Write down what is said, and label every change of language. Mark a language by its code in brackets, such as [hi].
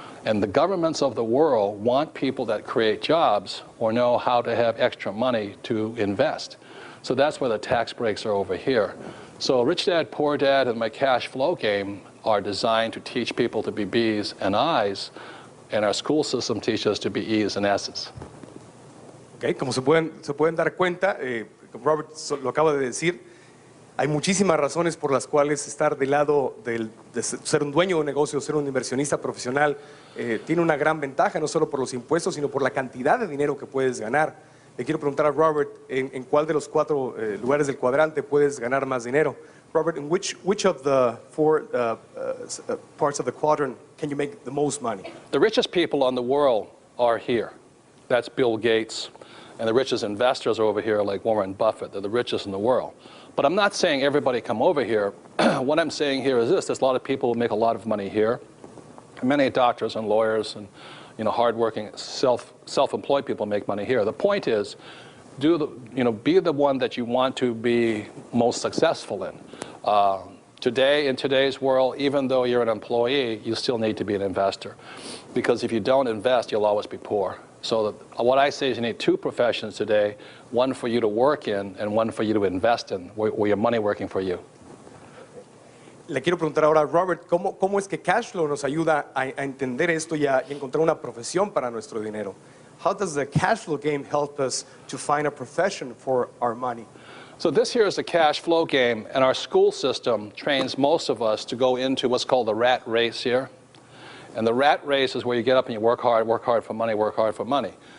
[en] And the governments of the world want people that create jobs or know how to have extra money to invest. So that's why the tax breaks are over here. So Rich Dad, Poor Dad, and my cash flow game are designed to teach people to be B's and I's, and our school system teaches us to be E's and S's. [es] Okay, como se pueden dar cuenta, Robert lo acaba de decir, hay muchísimas razones por las cuales estar del lado de ser un dueño de un negocio, ser un inversionista profesional, tiene una gran ventaja, no solo por los impuestos, sino por la cantidad de dinero que puedes ganar. Le quiero preguntar a Robert, ¿en cuál de los 4 lugares del cuadrante puedes ganar más dinero? [en] Robert, in which of the 4 parts of the quadrant can you make the most money? The richest people in the world are here. That's Bill Gates. And the richest investors are over here, like Warren Buffett. They're the richest in the world. But I'm not saying everybody come over here. What I'm saying here is this: there's a lot of people who make a lot of money here. Many doctors and lawyers and, you know, hardworking self-employed people make money here. The point is, be the one that you want to be most successful in. Today, in today's world, even though you're an employee, you still need to be an investor. Because if you don't invest, you'll always be poor. So what I say is you need 2 professions today, one for you to work in and one for you to invest in, where your money working for you. [es] Le quiero preguntar ahora a Robert, ¿cómo es que Cashflow nos ayuda a entender esto y a encontrar una profesión para nuestro dinero? [en] How does the Cashflow game help us to find a profession for our money? So this here is the cash flow game, and our school system trains most of us to go into what's called the rat race here. And the rat race is where you get up and you work hard for money, work hard for money.